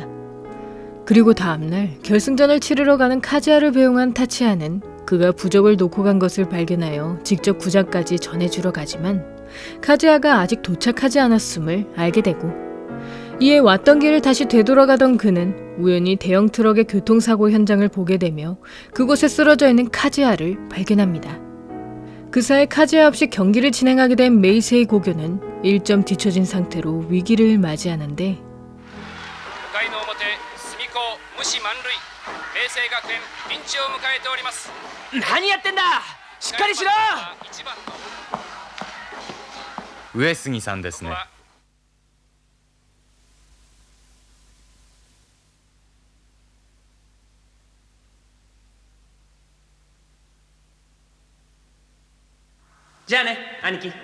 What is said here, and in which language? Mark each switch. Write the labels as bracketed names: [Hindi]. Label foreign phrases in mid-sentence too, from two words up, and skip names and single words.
[Korean] 그리고 다음날 결승전을 치르러 가는 카즈야를 배웅한 타치야는 그가 부적을 놓고 간 것을 발견하여 직접 구장까지 전해주러 가지만 카즈야가 아직 도착하지 않았음을 알게 되고, 이에 왔던 길을 다시 되돌아가던 그는 우연히 대형 트럭의 교통사고 현장을 보게 되며 그곳에 쓰러져 있는 카즈야를 발견합니다. 그 사이 카즈야 없이 경기를 진행하게 된 메이세이 고교는 1점 뒤처진 상태로 위기를 맞이하는데, [Japanese] 5 回の表隅高無視満塁明星学園ピンチを迎えております。何やってんだ、しっかりしろ。1番の上杉さんですね。じゃあね兄貴。